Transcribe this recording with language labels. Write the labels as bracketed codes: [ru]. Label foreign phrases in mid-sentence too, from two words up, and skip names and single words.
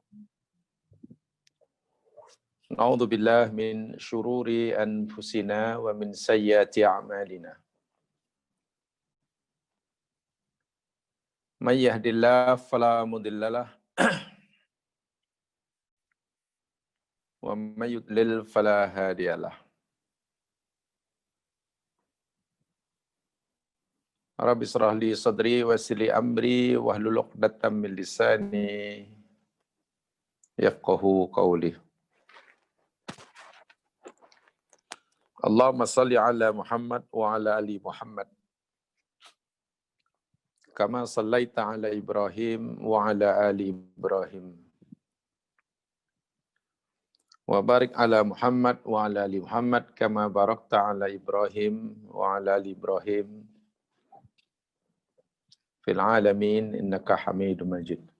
[ar] نعوذ بالله من شرور أنفسنا ومن سيئات أعمالنا. من يهده الله فلا مضل له ومن يضلل فلا هادي له. رب اشرح لي صدري ويسر لي أمري واحلل عقدة من لساني يفقهوا قولي. اللهم صل على محمد وعلى آل محمد. كما صليت على إبراهيم وعلى آل إبراهيم. وبارك على محمد وعلى آل محمد كما باركت على إبراهيم وعلى آل إبراهيم في العالمين إنك حميد مجيد.